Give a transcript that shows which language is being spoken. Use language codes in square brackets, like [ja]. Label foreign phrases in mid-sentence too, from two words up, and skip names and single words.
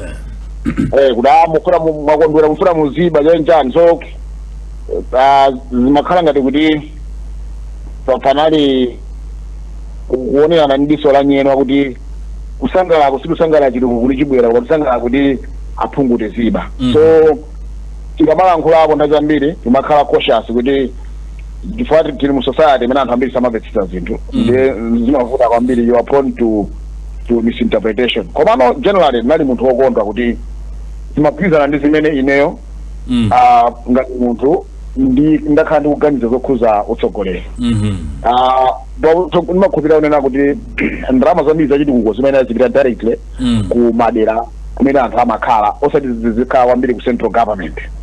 [ny] kuti mufuna mwakondwera mufuna muziba chanjani so zimakhala ngati kuti panali kuonerana ndi diso la nyeno kuti kusangalala kusikusangalala chitukuko kuti chibwera koma kusangalala kuti aphungu tiziba so tikamalankhulapo nthawi zambiri timakhala cautious kuti chifukwa tili mu society imene anthu ambiri samamvetsetsa zinthu ndiye zimavuta kwambiri [en] you are prone to misinterpretation [ny] komano generally ndinali munthu wokondwa kuti timagwirizana ndi zimene ineyo ngati munthu ndakhala ndikuganiza zokhuza utsogoleri ndimakhulupirira kunena kuti ndalama zambiri zachitukuko zimene zipita directly ku madera kumene anthu amakhala osati zikhala kwambiri ku [en] central government.